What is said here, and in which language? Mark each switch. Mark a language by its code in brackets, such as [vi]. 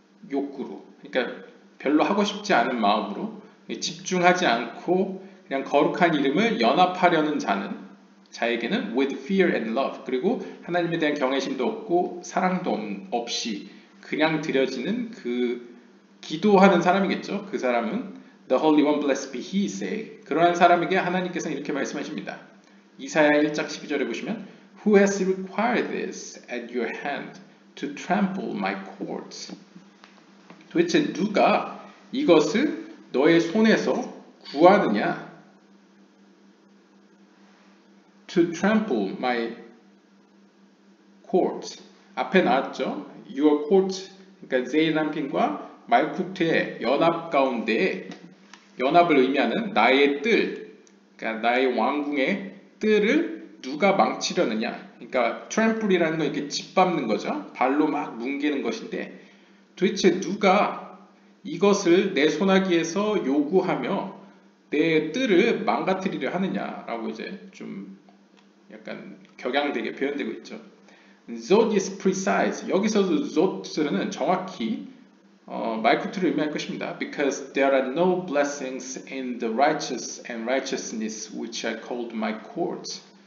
[ko] 욕구로, 그러니까 별로 하고 싶지 않은 마음으로 집중하지 않고 그냥 거룩한 이름을 연합하려는 자에게는 [en] with fear and love, [ko] 그리고 하나님에 대한 경외심도 없고 사랑도 없이 그냥 드려지는 그 기도하는 사람이겠죠. 그 사람은 [en] The Holy One blessed be He say, [ko] 그러한 사람에게 하나님께서는 이렇게 말씀하십니다. 이사야 1장 12절에 보시면 [en] Who has required this at your hand to trample my courts? [ko] 도대체 누가 이것을 너의 손에서 구하느냐? [en] To trample my courts. [ko] 앞에 나왔죠. [en] Your court, [ko] 그러니까 세이람핀과 말쿠트의 연합 가운데, 연합을 의미하는 나의 뜰, 그러니까 나의 왕궁의 뜰을 누가 망치려느냐? 그러니까 trample이라는 건 이렇게 짓밟는 거죠. 발로 막 뭉개는 것인데 도대체 누가 이것을 내 손아귀에서 요구하며 내 뜰을 망가뜨리려 하느냐라고 이제 좀 약간 격양되게 표현되고 있죠. [en] Zot is precise. [ko] 여기서도 Zot는 정확히 말쿠트를 의미할 것입니다. [en] Because there are no blessings in the righteous and righteousness which I called my courts.